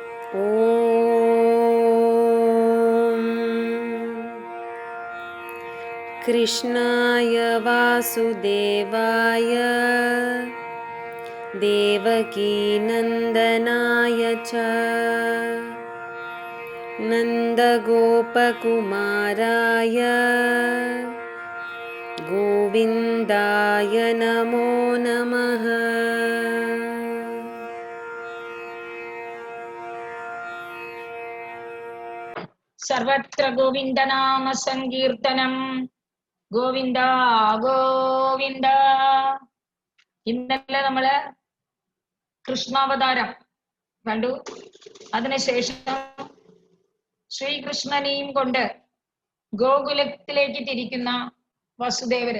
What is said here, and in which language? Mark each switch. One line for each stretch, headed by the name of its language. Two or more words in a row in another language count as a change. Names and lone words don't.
Sanskrit: कृष्णाय वासुदेवाय देवकीनन्दनाय च नन्दगोपकुमाराय गोविन्दाय नमो नमः।
Malayalam: സർവത്ര ഗോവിന്ദനാമ സങ്കീർത്തനം. ഗോവിന്ദ ഗോവിന്ദ. ഇന്നലെ നമ്മള് കൃഷ്ണാവതാരം കണ്ടു. അതിനുശേഷം ശ്രീകൃഷ്ണനെയും കൊണ്ട് ഗോകുലത്തിലേക്ക് തിരിക്കുന്ന വസുദേവര്.